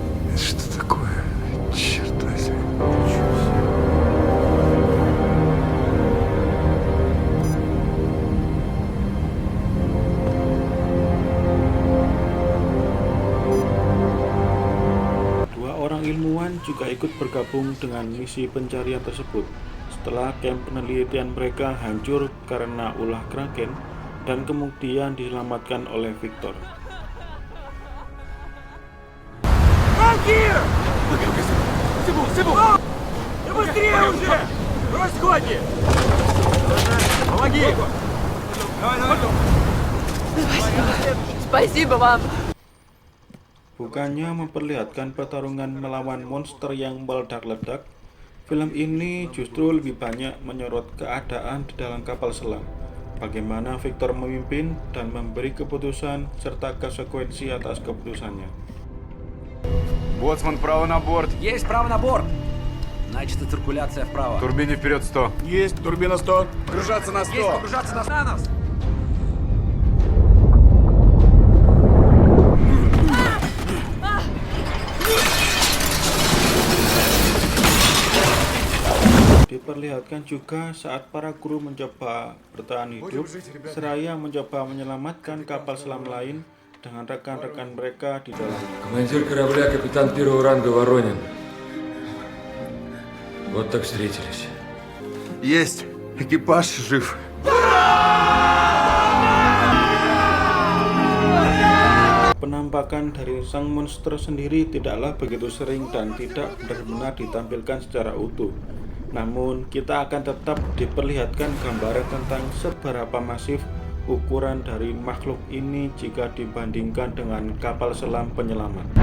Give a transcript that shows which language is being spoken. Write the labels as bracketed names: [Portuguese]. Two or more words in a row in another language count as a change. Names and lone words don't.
[Russian] Что такое? Черт возьми. [Indonesian] Dua orang ilmuwan juga ikut bergabung dengan misi pencarian tersebut setelah kamp penelitian mereka hancur karena ulah Kraken dan kemudian diselamatkan oleh Viktor. [Russian] Спасибо вам. [Indonesian] Bukannya memperlihatkan pertarungan melawan monster yang meledak-ledak, film ini justru lebih banyak menyorot keadaan di dalam kapal selam, bagaimana Viktor memimpin dan memberi keputusan serta konsekuensi atas keputusannya. [Russian] Боцман, вправо на борт. Есть право на борт. Значит, циркуляция вправо. Турбине вперед 100. Есть, турбина 100. Погружаться на 100. Есть погружаться на нас. [Indonesian] Diperlihatkan juga saat para kru mencoba bertahan hidup, seraya mencoba menyelamatkan kapal selam lain dengan rekan-rekan mereka di dalamnya. [Russian] Командир корабля капитан первого ранга Воронин. Вот так встретились. Есть. Экипаж жив. [Indonesian] Penampakan dari sang monster sendiri tidaklah begitu sering dan tidak benar-benar ditampilkan secara utuh. Namun, kita akan tetap diperlihatkan gambaran tentang seberapa masif ukuran dari makhluk ini jika dibandingkan dengan kapal selam penyelamat.